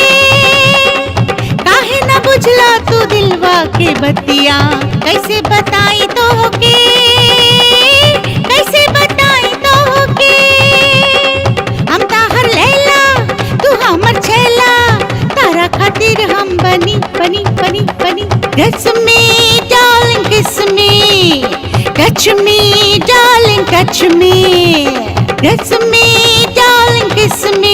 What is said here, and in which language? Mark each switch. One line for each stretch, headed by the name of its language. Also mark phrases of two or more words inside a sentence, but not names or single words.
Bhojpuri: काहे ना बुझला तू दिलवा के बतिया, कैसे बताई तो के, कैसे बताई तो के। हम ताहर लैला, तू हमर छैला, तारा खातिर हम बनी बनी बनी बनी।
English: Kiss me, darling, kiss me. Touch me, darling, touch me. Kiss me, darling, kiss me.